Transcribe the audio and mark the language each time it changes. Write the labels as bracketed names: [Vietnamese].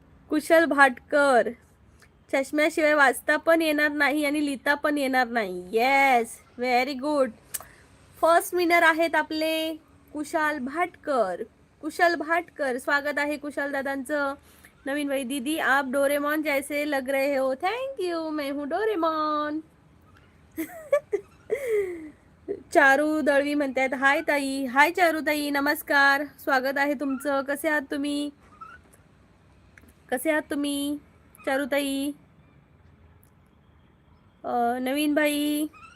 [Marathi] कुशल भाटकर. चष्म्याशिवाय वाचता पण येणार नाही आणि लिहिता पण येणार नाही. Yes, very good. First winner आहेत आपले कुशाल भाटकर. कुशल भाटकर, स्वागत आहे कुशल दादांचं. [Hindi] नवीन भाई दीदी आप डोरेमॉन जैसे लग रहे हो. थैंक यू, मैं हूँ डोरेमॉन. [Marathi] चारू दळवी म्हणतात हाय ताई. हाय चारू ताई, नमस्कार, स्वागत आहे तुमचं. कसे आहात तुम्ही? कसे आहात तुम्ही चारू ताई? नवीन भाई.